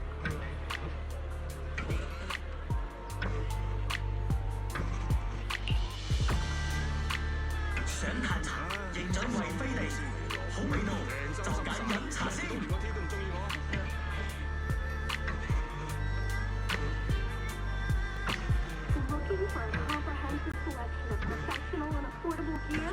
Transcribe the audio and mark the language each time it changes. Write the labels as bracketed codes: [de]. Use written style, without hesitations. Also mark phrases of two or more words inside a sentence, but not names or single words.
[yue] 想嘆茶，認準惠菲地，好味道，就揀飲茶先。 [en] Looking for a comprehensive selection of professional and affordable gear?